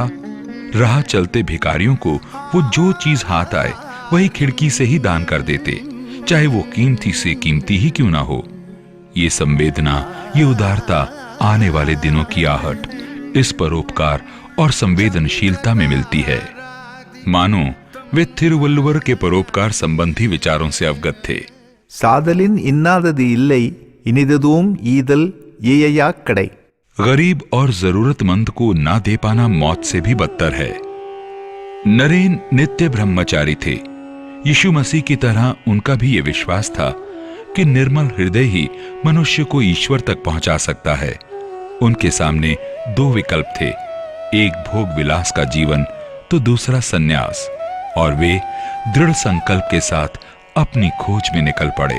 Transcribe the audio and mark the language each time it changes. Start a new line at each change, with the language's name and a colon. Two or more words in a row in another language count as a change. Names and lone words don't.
Hindi: राह चलते भिखारियों को वो जो चीज हाथ आए वही खिड़की से ही दान कर देते, चाहे वो कीमती से कीमती ही क्यों ना हो। ये संवेदना, ये उदारता आने वाले दिनों की आहट इस परोपकार और संवेदनशीलता में मिलती है। मानो वे थिरुवल्लुवर के परोपकार संबंधी विचारों से अवगत थे।
Tamil: சாதலின் இன்னாதது இல்லை, இனிததும் ஈதல் ஏயா கடை।
Hindi: गरीब और जरूरतमंद को ना दे पाना मौत से भी बदतर है। नरेन नित्य ब्रह्मचारी थे। यीशु मसीह की तरह उनका भी यह विश्वास था कि निर्मल हृदय ही मनुष्य को ईश्वर तक पहुंचा सकता है। उनके सामने दो विकल्प थे, एक भोग विलास का जीवन तो दूसरा सन्यास, और वे दृढ़ संकल्प के साथ अपनी खोज में निकल पड़े।